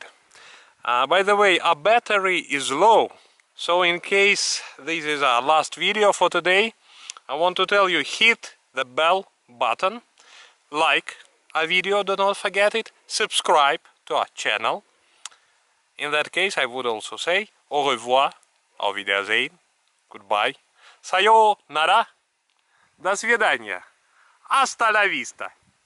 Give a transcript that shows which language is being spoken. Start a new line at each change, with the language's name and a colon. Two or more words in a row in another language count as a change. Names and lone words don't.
English: By the way, our battery is low, so in case this is our last video for today, I want to tell you, hit the bell button, like our video, do not forget it, subscribe to our channel. In that case, I would also say
French: au revoir,
German: auf Wiedersehen,
English: goodbye, sayonara,
Russian: до свидания,
Spanish: hasta la vista.